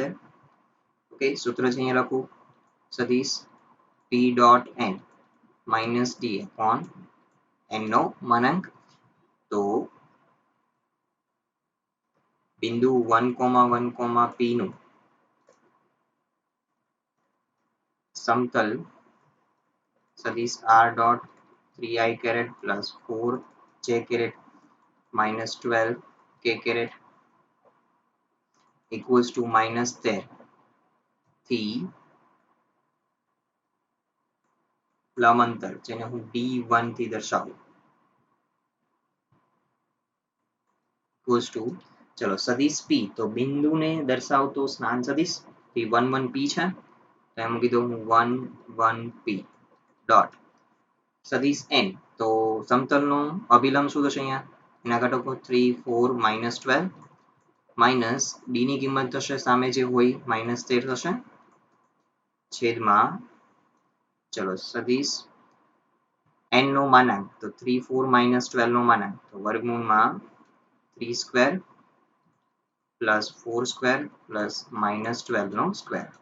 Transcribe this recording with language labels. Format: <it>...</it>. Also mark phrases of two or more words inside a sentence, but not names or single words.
<gu>ઓકે, સૂત્ર છે અહીંયા લખું સદિશ</gu> <en>p dot n minus d upon n</en> <gu>નો માનાંક. તો બિંદુ 1, 1, p નું સમતલ સદિશ</gu> <en>r dot 3 I caret plus 4 j caret minus 12 k caret equals to -13</en> <gu>થી લંબ અંતર જેને હું D1 થી દર્શાવું</gu> <en>equals to</en> <gu>ચલો સદિશ p તો બિંદુને દર્શાવતો સ્નાન સદિશ p 1 1 p છે તો એમ મૂકી દઉં હું 1 1 p ડોટ સદિશ n તો સમતલનો અભિલંબ શું થશે અહીંયા એના ઘટકો 3 4 -12 માઇનસ b ની કિંમત થશે સામે જે હોય -13 થશે છેદમાં ચલો સદિશ n નો માનાંક તો 3 4 -12 નો માનાંક તો વર્ગમૂળમાં 3</gu> <en>square plus</en> <gu>4</gu> <en>square plus</en> <gu>-12 નો સ્ક્વેર</gu>